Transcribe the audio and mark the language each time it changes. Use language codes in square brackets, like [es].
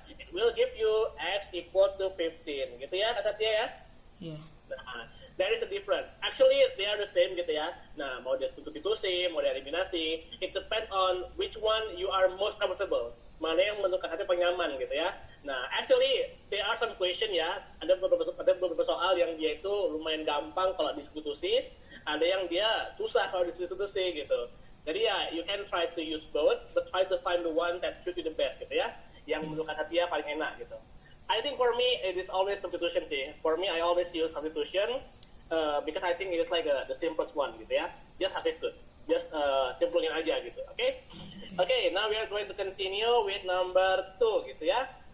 [en] It will give you X equal to 15. [id] Gitu ya, Kak Satya ya? Iya. [en] Nah, there is a difference. Actually, they are the same gitu ya. Nah, [id] mau dia substitusi, mau dia eliminasi, [en] it depends on which one you are most comfortable. [id] Mana yang menurut Kak Satya paling nyaman gitu ya. Nah, [en] actually, there are some question [id] ya. Ada beberapa soal yang dia itu lumayan gampang kalau disubstitusi. Ada yang dia susah kalau disubstitusi gitu. Jadi ya, [en] you can try to use both, but try to find the one that suits you the best gitu ya. [id] Yang menurut Kak Satya paling enak gitu. [en] I think for me, it is always substitution sih. For me, I always use substitution because I think it is like the simplest one gitu ya. Just substitute. Just [id] cemplungin aja gitu. [en] Okay? Okay, now we are going to continue with number 2 gitu ya.